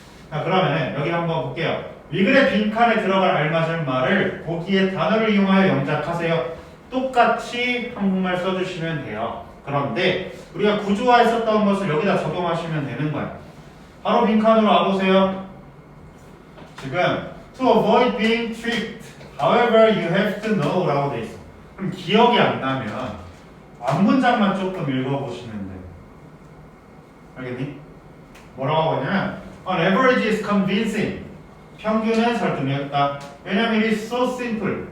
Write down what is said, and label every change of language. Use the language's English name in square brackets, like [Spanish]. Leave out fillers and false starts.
[Korean] 자, 그러면 여기 한번 볼게요. 위글의 빈칸에 들어갈 알맞은 말을 보기에 단어를 이용하여 영작하세요. 똑같이 한국말 써주시면 돼요. 그런데 우리가 구조화했었던 것을 여기다 적용하시면 되는 거예요. 바로 빈칸으로 와보세요. 지금 [English] to avoid being tricked, however you have to know [Korean] 라고 돼 있어. 그럼 기억이 안 나면 앞문장만 조금 읽어보시면 돼요. 알겠니? 뭐라고 하냐면 [English] on average is convincing. [Korean] 평균은 설득력있다. 왜냐면 [English] it is so simple.